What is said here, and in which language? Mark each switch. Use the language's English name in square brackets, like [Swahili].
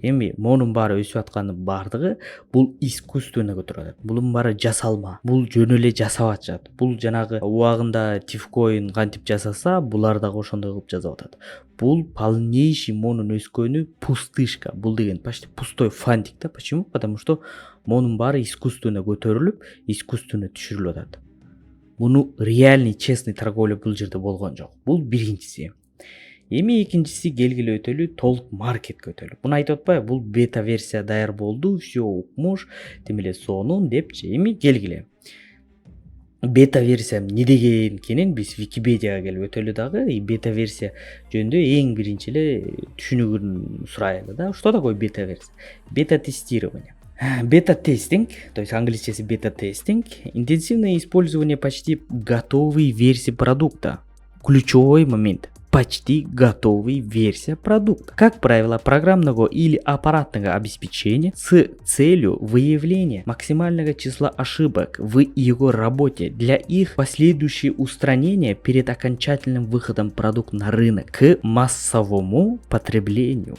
[Kyrgyz] Эми монун баары өсүп атканын бардыгы бул искусственно көтөрүп атат. Бунун баары жасалма. Бул жөн эле жасап атышат. Бул жанагы убагында Tifcoin кантип жасаса, булар дагы ошондой кылып жасап атат. Бул полнейший монун өскөнү пустышка. Бул деген почти пустой фантик да. [Russian] Почему? Потому что [Kyrgyz] монун баары искусственно көтөрүлүп, искусственно түшүрүлүп атат. Муну реальный, честный торговля бул жерде болгон жок. Бул биринчиси. Эми экинчиси келгиле өтөлү толк маркетке өтөлү. Буну айтып атпайбы? Бул бета версия даяр болду, все укмуш, тем эле сонун депчи. Эми келгиле. Бета версия эмне дегенин биз Википедияга келип өтөлү дагы, и бета версия жөнүндө эң биринчи эле түшүнүгүн сурайлы да. [Russian] Что такое бета версия? Бета тестирование. Бета-тестинг, то есть английский бета-тестинг, интенсивное использование почти готовой версии продукта. Ключевой момент. Почти готовой версия продукта. Как правило, программного или аппаратного обеспечения с целью выявления максимального числа ошибок в его работе для их последующего устранения перед окончательным выходом продукта на рынок к массовому потреблению.